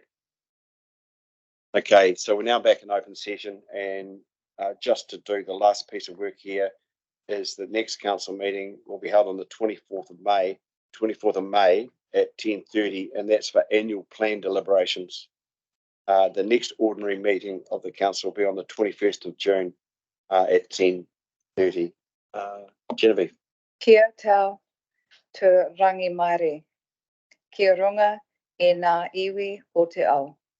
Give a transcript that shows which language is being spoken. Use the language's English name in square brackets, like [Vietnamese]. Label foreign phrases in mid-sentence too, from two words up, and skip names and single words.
[English] Okay, so we're now back in open session, and just to do the last piece of work here is the next council meeting will be held on the 24th of May at 10:30, and that's for annual plan deliberations. The next ordinary meeting of the council will be on the 21st of June at 10:30. Genevieve. [Māori] Kia tau te rangi maere. Kia runga e ngā iwi o te ao.